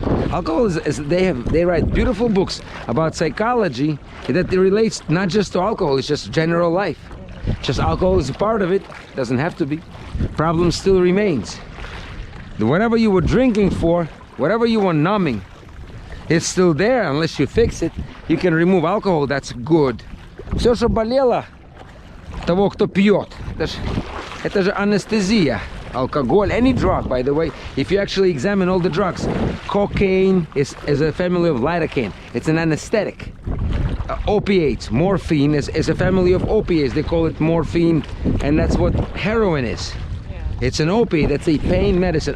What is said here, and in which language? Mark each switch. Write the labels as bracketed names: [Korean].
[English] Alcohol they write beautiful books about psychology that relates not just to alcohol, it's just general life. Just alcohol is a part of it, doesn't have to be. Problem still remains. Whatever you were drinking for, whatever you were numbing, it's still there unless you fix it. You can remove alcohol, that's good. [Russian] Все, что болело того, кто пьет, это же анестезия. [English] Alcohol, any drug, by the way, if you actually examine all the drugs, cocaine is a family of lidocaine. It's an anesthetic. Opiates, morphine is a family of opiates. They call it morphine, and that's what heroin is. Yeah. It's an opiate. That's a pain medicine.